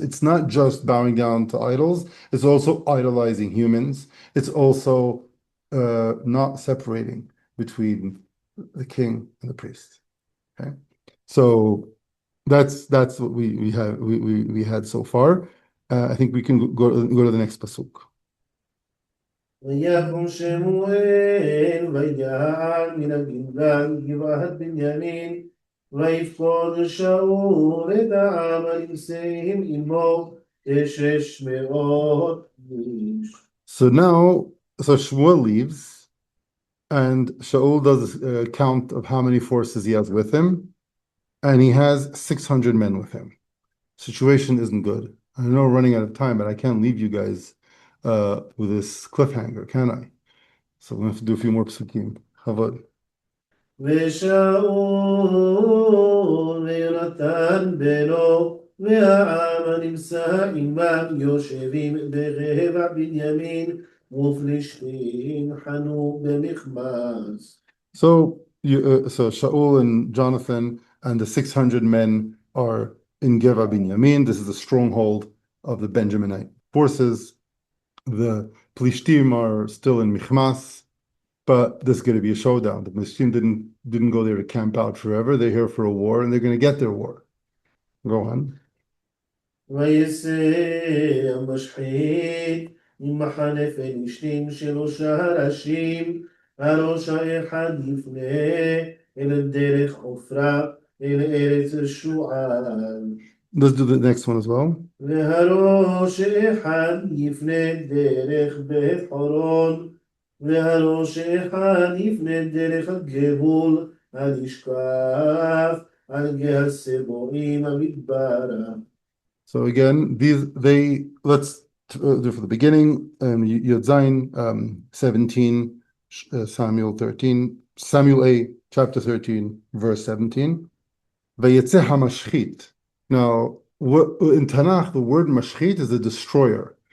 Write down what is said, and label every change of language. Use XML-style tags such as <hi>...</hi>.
<en>It's not just bowing down to idols, it's also idolizing humans. It's also not separating between the king and the priest. Okay? So that's what we had so far. I think we can go to the next pasuk.</en> <he>ויקום שמואל ויעל מן הגלגל גבעת בנימין ויפקוד שאול את העם הנמצאים עמו 600 איש.</he> <en>So Shmuel leaves, and Shaul does a count of how many forces he has with him, and he has 600 men with him. Situation isn't good. I know we're running out of time, but I can't leave you guys with this cliffhanger, can I? So we're going to have to do a few more psukim. Chavod.</en> <he>ושאול ויונתן בנו והעם הנמצא עמם יושבים בגבע בנימין ופלישתים חנו במחמס.</he> <en>So Shaul and Jonathan and the 600 men are in Gibeah Binyamin. This is the stronghold of the Benjaminite forces. The Plishtim are still in Michmas, but this is going to be a showdown. The Plishtim didn't go there to camp out forever. They're here for a war, and they're going to get their war. Go on.</en> <he>ויצא המשחית ממחנה פלישתים 3 ראשים, הראש האחד יפנה אל דרך עופרה אל ארץ שועל.</he> <en>Let's do the next one as well.</en> <he>והראש האחד יפנה דרך בית חורון, והראש האחד יפנה דרך הגבול הנשקף על גיא סבועים המדברה.</he> <en>So again, let's do for the beginning. Yod Zayin 17, Samuel 13, Samuel A, chapter 13, verse 17.</en> <he>Vayetzeh hamashchit.</he> <en>Now, in Tanakh, the word mashchit is a destroyer.</en>